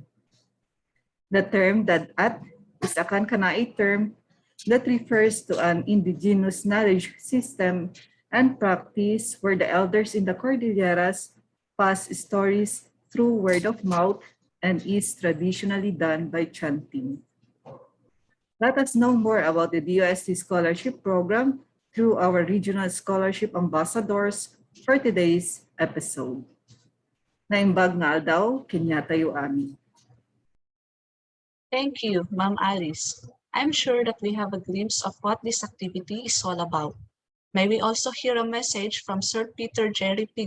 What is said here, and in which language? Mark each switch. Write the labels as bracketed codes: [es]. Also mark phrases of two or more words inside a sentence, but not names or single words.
[en] The term DADAT is a Kankanai term that refers to an indigenous knowledge system and practice where the elders in the Cordilleras pass stories through word of mouth and is traditionally done by chanting. Let us know more about the DOST Scholarship Program through our regional scholarship ambassadors for today's episode. [ilo] Naimbag na aldaw, kinyatayo amin. [en] Thank you, Ma'am Alice. I'm sure that we have a glimpse of what this activity is all about. May we also hear a message from Sir Peter Jerry P.